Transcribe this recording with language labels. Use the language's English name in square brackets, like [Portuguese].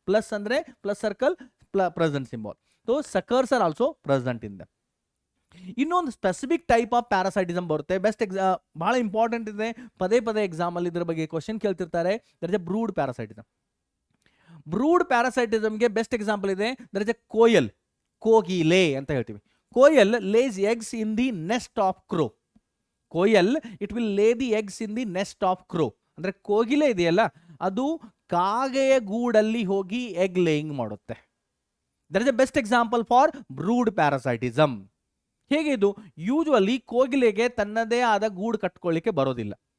[English] Plus ಅಂದರೆ plus circle, present symbol. So suckers are also present in the. [Kannada] ಇನ್ನೊಂದು specific type of parasitism ಬರುತ್ತೆ. ಬಹಳ important ಇದೆ, ಪದೇ ಎಕ್ಸಾಮಲ್ಲಿ ಇದ್ರ ಬಗ್ಗೆ question ಕೇಳ್ತಿರ್ತಾರೆ. [English] There is a brood parasitism. Brood ಪ್ಯಾರಾಸೈಟಿಸಮ್ಗೆ best example ಇದೆ, there is a koel, [Kannada] ಕೋಗಿಲೆ ಅಂತ ಹೇಳ್ತೀವಿ. [English] Koel lays eggs in the nest of crow. Koel it will lay the eggs in the nest of crow. [Kannada] ಅಂದರೆ ಕೋಗಿಲೆ ಇದೆಯಲ್ಲ, ಅದು ಕಾಗೆಯ ಗೂಡಲ್ಲಿ ಹೋಗಿ ಎಗ್ ಲೇಯಿಂಗ್ ಮಾಡುತ್ತೆ. [English] That is a best example for brood parasitism. [Kannada] ಹೇಗೆ ಇದು? ಯೂಶುವಲಿ ಕೋಗಿಲೆಗೆ ತನ್ನದೇ ಆದ ಗೂಡು ಕಟ್ಕೊಳ್ಳಿಕ್ಕೆ ಬರೋದಿಲ್ಲ.